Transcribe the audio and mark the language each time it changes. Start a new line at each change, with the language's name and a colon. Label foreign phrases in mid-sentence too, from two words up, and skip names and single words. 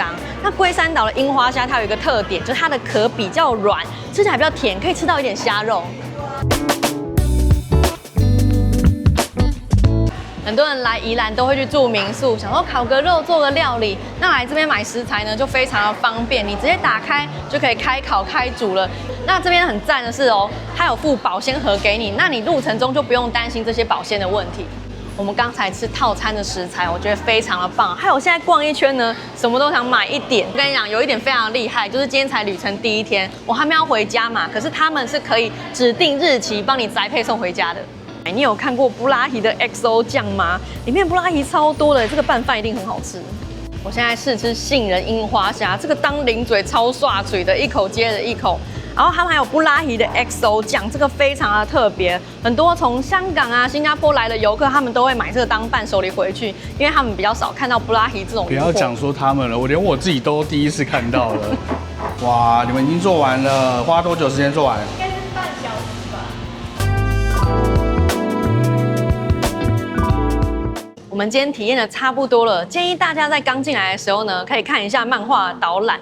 Chinese: 那龜山島的櫻花蝦它有一個特點，就是它的殼比較軟，吃起來比較甜，可以吃到一點蝦肉。很多人來宜蘭都會去住民宿，想說烤個肉做個料理。那來這邊買食材呢，就非常的方便，你直接打開就可以開烤開煮了。那這邊很讚的是哦，它有附保鮮盒給你，那你路程中就不用擔心這些保鮮的問題。我們剛才吃套餐的食材，我覺得非常的棒。還有現在逛一圈呢，什麼都想買一點。我跟你講，有一點非常厲害，就是今天才旅程第1天，我還沒要回家嘛，可是他們是可以指定日期幫你宅配送回家的。你有看過布拉提的 XO 醬嗎？裡面布拉提超多的，這個拌飯一定很好吃。我現在試吃杏仁櫻花蝦，這個當零嘴超刷嘴的，一口接着一口。然後他們還有布拉提的 XO 醬，這個非常的特別，很多從香港啊、新加坡來的遊客，他們都會買這個當伴手禮回去，因為他們比較少看到布拉提這種。不要講說他們了，我連我自己都第一次看到了。哇，你們已經做完了，花多久時間做完？应该是半小时吧。我们今天體驗的差不多了，建議大家在剛進來的時候呢，可以看一下漫畫導覽。